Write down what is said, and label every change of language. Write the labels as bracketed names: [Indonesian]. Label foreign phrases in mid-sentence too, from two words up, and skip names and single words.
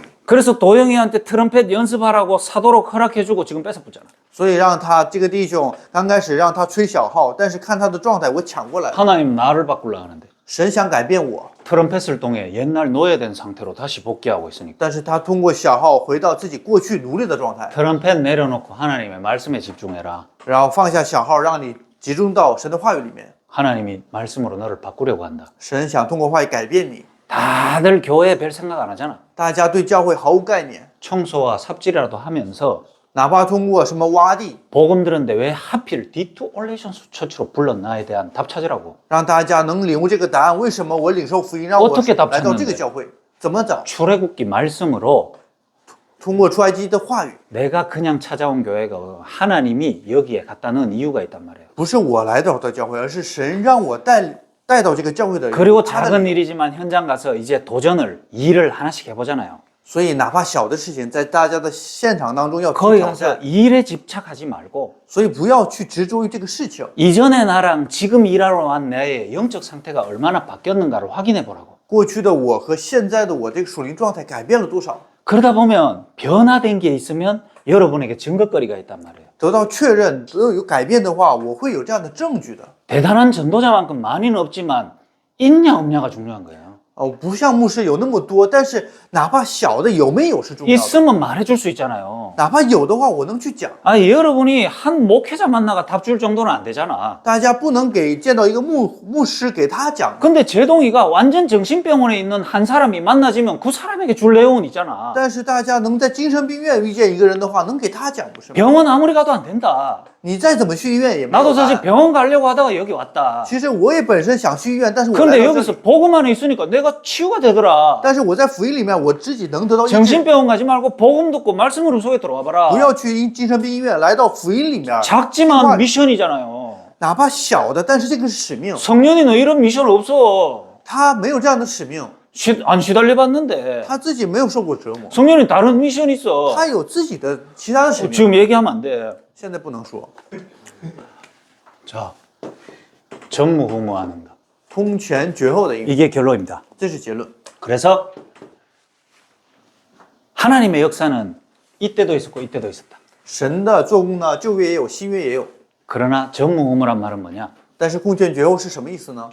[Korean] 그래서 도영이한테 트럼펫 연습하라고 사도록 허락해주고 지금 뺏어붙잖아. [Chinese] 所以让他这个弟兄刚开始让他吹小号，但是看他的状态，我抢过来了。 [Korean] 하나님 나를 바꾸려 하는데 [Chinese] 神想改变我， [Korean] 트럼펫을 통해 옛날 노예된 상태로 다시 복귀하고 있으니까 [Chinese] 但是他通过小号回到自己过去奴隶的状态， [Korean] 트럼펫 내려놓고 하나님의 말씀에 집중해라. [Chinese] 然后放下小号，让你集中到神的话语里面。 [Korean] 하나님이 말씀으로 너를 바꾸려고 한다. [Chinese] 神想通过话语改变你， [Korean] 다들 교회 별 생각 안 하잖아. [Chinese] 大家对教会毫无概念， [Korean] 청소와 삽질이라도 하면서 [Chinese] 哪怕通过什么挖地， [Korean] 복음 들었는데 왜 하필 D2 올레이션스 처치로 불렀나에 대한 답 찾으라고. [Chinese] 让大家能领悟这个答案。为什么我领受福音，让我 [Korean] 어떻게 답 [Chinese] 来到这 [Korean] 찾는데 [Chinese] 个教会？怎么找？ [Korean] 출애굽기 말씀으로 [Chinese] 通过出埃及的话语， [Korean] 내가 그냥 찾아온 교회가 하나님이 여기에 갖다 넣은 이유가 있단 말이에요. [Chinese] 不是我来找到教会，而是神让我带到这个教会的人。 [Korean] 그리고 [Chinese] 他的 [Korean] 작은 일이지만 현장 가서 이제 도전을 일을 하나씩 해보잖아요. [Chinese] 所以哪怕小的事情，在大家的现场当中要去 [Korean] 거기 [Chinese] 挑 [Korean] 가서 [Chinese] 战， [Korean] 일에 집착하지 말고 [Chinese] 所以不要去执着于这个事情。 [Korean] 이전의 나랑 지금 일하러 온 나의 영적 상태가 얼마나 바뀌었는가를 확인해 보라고. [Chinese] 过去的我和现在的我这个属灵状态改变了多少？ [Korean] 그러다 보면 변화된 게 있으면 여러분에게 증거거리가 있단 말이에요. [Chinese] 得到确认，得有改变的话，我会有这样的证据的。 [Korean] 대단한 전도자만큼 많이는 없지만 있냐 없냐가 중요한 거예요. [Chinese] 不像牧师有那么多，但是哪怕小的有没有是重要的。 [Korean] 있으면 말해줄 수 있잖아요. [Chinese] 哪怕有的话，我能去讲。 [Korean] 여러분이 한 목회자 만나가 답 줄 정도는 안 되잖아. [Chinese] 大家不能见到一个牧师给他讲。 [Korean] 근데 제동이가 완전 정신병원에 있는 한 사람이 만나지면 그 사람에게 줄 내용은 있잖아. [Chinese] 但是大家能在精神病院遇见一个人的话，能给他讲不是吗？ [Korean] 병원 아무리 가도 안 된다. [Chinese] 你再怎么去医院也没有 [Korean] 나도 [Chinese] 答 [Korean] 사실 [Chinese] 案。 [Korean] 병원 가려고 하다가 여기 왔다. [Chinese] 其实我也本身想去医院，但是我来 [Korean] 근데 [Chinese] 到这 [Korean] 여기서 [Chinese] 里， [Korean] 복음 안에 있으니까 내가 치유가 되더라. [Chinese] 但是我在福音里面，我自己能得到医治。 [Korean] 정신병원 가지 말고 복음 듣고 말씀으로 속에 들어와 [Chinese] 不 [Korean] 봐라. [Chinese] 要去精神病医院，来到福音里面， [Korean] 작지만 미션이잖아요. [Chinese] 哪怕小的，但是这个是使命， [Korean] 성년이 너 이런 미션 없어. [Chinese] 他没有这样的使命， [Korean] 안 시달려봤는데. [Chinese] 他自己没有受过折磨， [Korean] 성년이 다른 미션 있어. [Chinese] 他有自己的其他的使命， [Korean] 지금 얘기하면 안 돼. [Chinese] 现在不能说。 [Korean] 자, 전무후무하는 것. [Chinese] 通前绝后的应许， [Korean] 이게 결론입니다. [Chinese] 这是结论。 [Korean] 그래서 하나님의 역사는 이때도 있었고 이때도 있었다. [Chinese] 神的做工呢，旧约也有，新约也有。 [Korean] 그러나 전무후무란 말은 뭐냐? [Chinese] 但是空前绝后是什么意思呢？